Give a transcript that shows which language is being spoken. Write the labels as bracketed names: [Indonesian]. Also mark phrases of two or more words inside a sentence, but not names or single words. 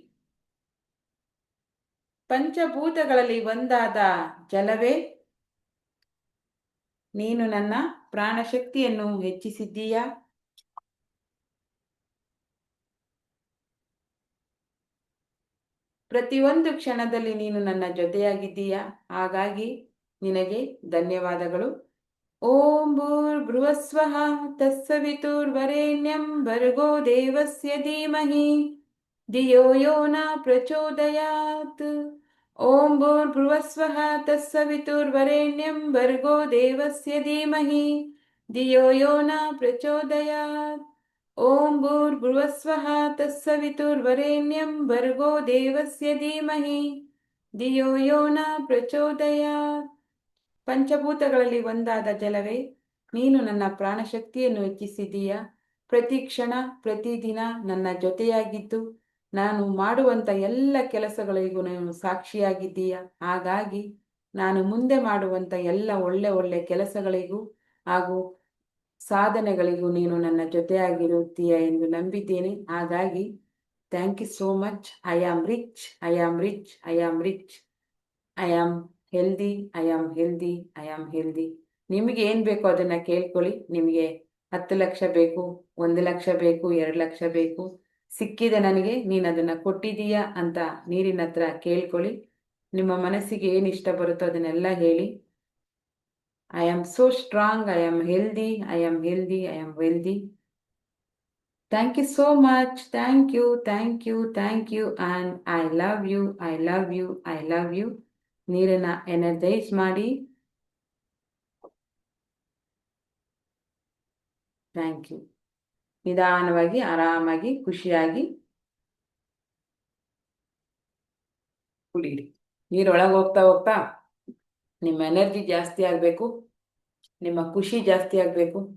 [Kannada] ಪಂಚಭೂತಗಳಲ್ಲಿ ಒಂದಾದ ಜಲವೇ, ನೀನು ನನ್ನ ಪ್ರಾಣಶಕ್ತಿಯನ್ನು ಹೆಚ್ಚಿಸಿದ್ದೀಯಾ. ಪ್ರತಿಯೊಂದು ಕ್ಷಣದಲ್ಲಿ ನೀನು ನನ್ನ ಜೊತೆಯಾಗಿದ್ದೀಯಾ. ಹಾಗಾಗಿ ನಿನಗೆ ಧನ್ಯವಾದಗಳು. [Sanskrit] ಓಂ ಭೂರ್ಭುವಸ್ವಃ ತತ್ಸವಿತುರ್ವರೆಣ್ಯಂ ಭರ್ಗೋ ದೇವಸ್ಯ ಧೀಮಹಿ ಧಿಯೋ ಯೋ ನ ಪ್ರಚೋದಯಾತ್. ಓಂ ಭೂರ್ಭುವಸ್ವಃ ತತ್ಸವಿತುರ್ವರೆಣ್ಯಂ ಭರ್ಗೋ ದೇವಸ್ಯ ಧೀಮಹಿ ಧಿಯೋ ಯೋ ನ ಪ್ರಚೋದಯಾತ್. ಓಂ ಭೂರ್ಭುವಸ್ವಃ ತತ್ಸವಿತುರ್ವರೆಣ್ಯಂ ಭರ್ಗೋ ದೇವಸ್ಯ ಧೀಮಹಿ ಧಿಯೋ ಯೋ ನ ಪ್ರಚೋದಯಾತ್. [Kannada] ಪಂಚಭೂತಗಳಲ್ಲಿ ಒಂದಾದ ಜಲವೇ, ನೀನು ನನ್ನ ಪ್ರಾಣಶಕ್ತಿಯನ್ನು ಹೆಚ್ಚಿಸಿದ್ದೀಯಾ. ಪ್ರತಿ ಕ್ಷಣ ಪ್ರತಿದಿನ ನನ್ನ ಜೊತೆಯಾಗಿದ್ದು ನಾನು ಮಾಡುವಂಥ ಎಲ್ಲ ಕೆಲಸಗಳಿಗೂ ನೀನು ಸಾಕ್ಷಿಯಾಗಿದ್ದೀಯಾ. ಹಾಗಾಗಿ ನಾನು ಮುಂದೆ ಮಾಡುವಂಥ ಎಲ್ಲ ಒಳ್ಳೆ ಕೆಲಸಗಳಿಗೂ ಹಾಗೂ ಸಾಧನೆಗಳಿಗೂ ನೀನು ನನ್ನ ಜೊತೆಯಾಗಿರುತ್ತೀಯ ಎಂದು ನಂಬಿದ್ದೇನೆ. [English] ಹಾಗಾಗಿ thank you so much. I am rich, I am rich, I am rich, I am healthy, I am healthy, I am healthy. [Kannada] ನಿಮಗೆ ಏನು ಬೇಕೋ ಅದನ್ನು ಕೇಳ್ಕೊಳ್ಳಿ. ನಿಮಗೆ 10 ಲಕ್ಷ ಬೇಕು, 1 ಲಕ್ಷ ಬೇಕು, 2 ಲಕ್ಷ ಬೇಕು, ಸಿಕ್ಕಿದೆ ನನಗೆ, ನೀನು ಅದನ್ನು ಕೊಟ್ಟಿದ್ದೀಯಾ ಅಂತ ನೀರಿನ ಹತ್ರ ಕೇಳ್ಕೊಳ್ಳಿ. ನಿಮ್ಮ ಮನಸ್ಸಿಗೆ ಏನು ಇಷ್ಟ ಬರುತ್ತೋ ಅದನ್ನೆಲ್ಲ ಹೇಳಿ. [English] I am so strong, I am healthy, I am healthy, I am wealthy. Thank you so much. Thank you, thank you, thank you. And I love you, I love you, I love you. [Kannada] ನೀರನ್ನ ಎನರ್ಜೈಸ್ ಮಾಡಿ. [English] thank you. [Kannada] ನಿಧಾನವಾಗಿ, ಆರಾಮಾಗಿ, ಖುಷಿಯಾಗಿ ಕುಡೀರಿ. ನೀರೊಳಗೆ ಹೋಗ್ತಾ ಹೋಗ್ತಾ ನಿಮ್ಮ ಎನರ್ಜಿ ಜಾಸ್ತಿ ಆಗಬೇಕು, ನಿಮ್ಮ ಖುಷಿ ಜಾಸ್ತಿ ಆಗಬೇಕು.